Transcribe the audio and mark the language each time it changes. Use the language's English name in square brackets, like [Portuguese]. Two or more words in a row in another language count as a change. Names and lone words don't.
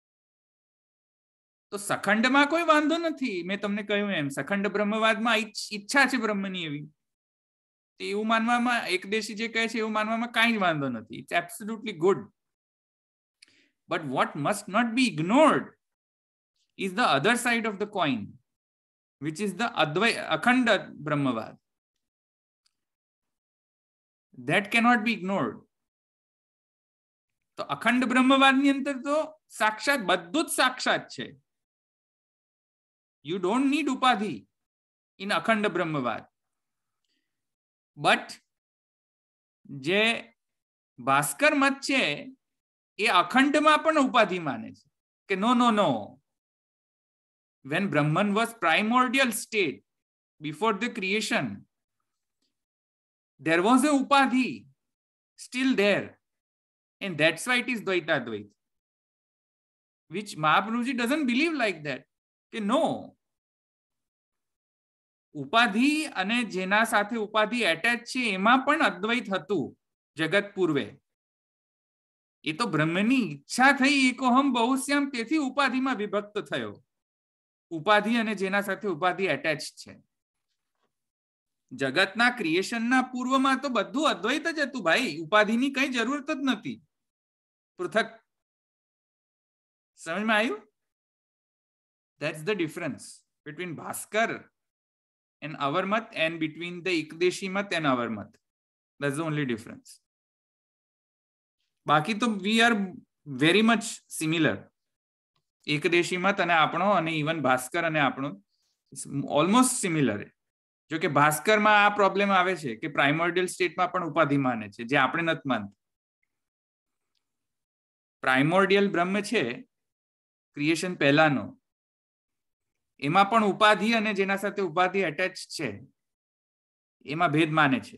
[Gujarati] તો સખંડમાં કોઈ વાંધો નથી. મેં તમને કહ્યું એમ સખંડ બ્રહ્મવાદમાં ઈચ્છા છે બ્રહ્મની એવી, એવું માનવામાં એકદેશી જે કહે છે એવું માનવામાં કાંઈ જ વાંધો નથી. [English] It's absolutely good. But what must not be ignored is the other side of the coin, which is the akhand brahmavad. That cannot be ignored. [Gujarati] તો અખંડ બ્રહ્મવાદ ની અંદર તો સાક્ષાત બધું જ સાક્ષાત છે. [English] You don't need upadhi in akhand brahmavad. [Gujarati] But જે ભાસ્કર મત છે એ અખંડમાં પણ ઉપાધિ માને છે કે no. [English] When Brahman was primordial state before the creation, there was a upadhi still there, and that's why it is Dvaita Dvait, which Mahaprabhuji doesn't believe like that. [Gujarati] કે no, ઉપાધિ અને જેના સાથે ઉપાધિ એટેચ છે એમાં પણ અદ્વૈત હતું જગત પૂર્વે. એ તો બ્રહ્મની ઈચ્છા થઈ [Sanskrit] એકોહમ બહુશ્યામ, [Gujarati] તેથી ઉપાધિમાં વિભક્ત થયો. ઉપાધિ અને જેના સાથે ઉપાધિ એટેચ છે. જગતના ક્રિએશનના પૂર્વમાં તો બધું અદ્વૈત જ હતું ભાઈ. ઉપાધિની કઈ જરૂરત જ નથી. પૃથક. સમજમાં આવ્યું? [English] That's the difference between Bhaskar and our mat and between the Ekdeshi mat and our mat. That's the only difference. [Gujarati] બાકી તો [English] we are very much similar. [Gujarati] એકદેશી મત અને આપણો અને ઇવન ભાસ્કર અને આપણો [English] almost similar. [Gujarati] જો કે ભાસ્કરમાં આ પ્રોબ્લેમ આવે છે કે પ્રાઇમોર્ડિયલ સ્ટેટમાં પણ ઉપાધિ માને છે, જે આપણે નથી માનતા. પ્રાઇમોર્ડિયલ બ્રહ્મ છે ક્રિએશન પહેલાનો, એમાં પણ ઉપાધિ અને જેના સાથે ઉપાધિ એટેચ છે એમાં ભેદ માને છે.